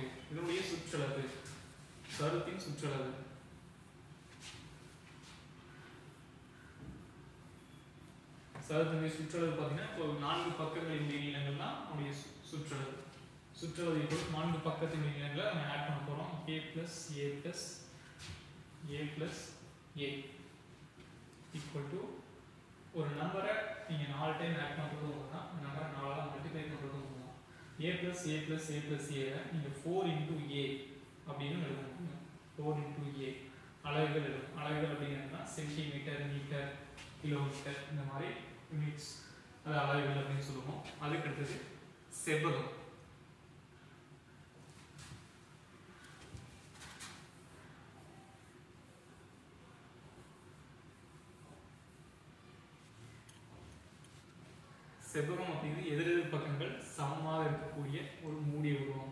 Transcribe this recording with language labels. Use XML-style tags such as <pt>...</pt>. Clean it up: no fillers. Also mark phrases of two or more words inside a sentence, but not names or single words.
<ta>இதனுடைய சுற்றளவு, சதுரத்தின் சுற்றளவு சதுரத்தினுடைய சுற்றளவு பார்த்தீங்கன்னா இப்போ 4 பக்கங்களினுடைய நீளங்கள்னா நம்முடைய சுற்றளவு. சுற்றளவு இப்போ 4 பக்கத்தினுடைய நீளங்களை நம்ம ஆட் பண்ண போறோம்.</ta> <en>a plus a plus a plus a equal to</en> <ta>ஒரு நம்பரை நீங்க 4</ta> <en>time add</en> <ta>பண்றது ஒண்ணுனா அந்த நம்பரை 4 ஆல் மல்டிப்ளை பண்றது ஒண்ணுதான்.</ta> <en>a plus a plus a plus a</en> <ta>நீங்க</ta> <en>4 into a</en> <ta>அப்படின்னு எழுத முடியும்.</ta> <en>4 into a</en> <ta>அளவுகள் எழுதும். அளவுகள் அப்படிங்கிறதுனா</ta> <en>centimetre, metre, kilometre,</en> <ta>இந்த மாதிரி யூனிட்ஸ், அது அளவுகள் அப்படின்னு சொல்லுவோம். அதுக்கு அடுத்தது செவ்வகம். செவ்வகம் அப்படிங்கிறது எதிரெதிர் பக்கங்கள் சமமாக இருக்கக்கூடிய ஒரு மூடிய உருவம்.</ta>